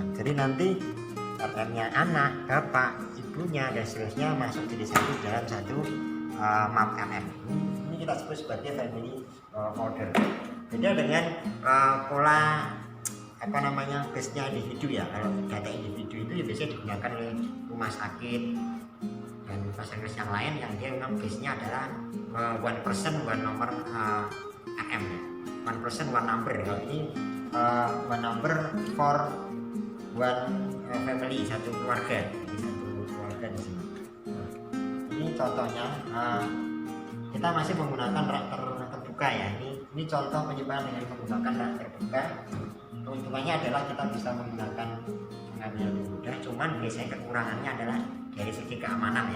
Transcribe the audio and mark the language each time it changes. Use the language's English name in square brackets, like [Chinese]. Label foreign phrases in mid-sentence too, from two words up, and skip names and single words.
[Indonesian] Jadi nanti RM-nya anak, bapak, ibunya dan seterusnya masuk jadi satu dalam satu map RM. Ini kita sebut sebagai [English] family folder. [Indonesian] Beda dengan pola base-nya individu ya. Kalau data individu itu ya biasanya digunakan oleh rumah sakit dan fasilitas yang lain yang dia memang base-nya adalah [English] one person one [Indonesian] nomor RM ya. [English] One person one number. [Indonesian] Kalau ini [English] one number for one family, [Indonesian] satu keluarga. Jadi satu keluarga di sini. Ini contohnya kita masih menggunakan rak terbuka ya. Ini contoh penyimpanan dengan menggunakan rak terbuka. Keuntungannya adalah kita bisa menggunakan mengambil lebih mudah, cuman biasanya kekurangannya adalah dari segi keamanan ya.